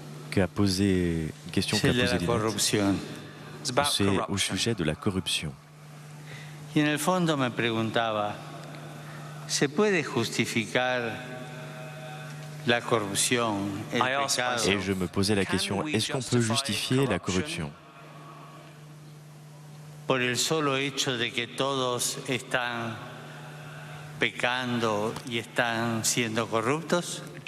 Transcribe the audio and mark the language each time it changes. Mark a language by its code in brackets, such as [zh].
[fr] qu'a posé, une question qu'a posée Lynette, c'est au sujet de la corruption. [es] Y en el fondo me preguntaba, ¿se puede justificar la corrupción, el pecado? [fr] Et je me posais la question, est-ce qu'on peut justifier la corruption [es] por el solo hecho de que todos están pecando y están siendo corruptos?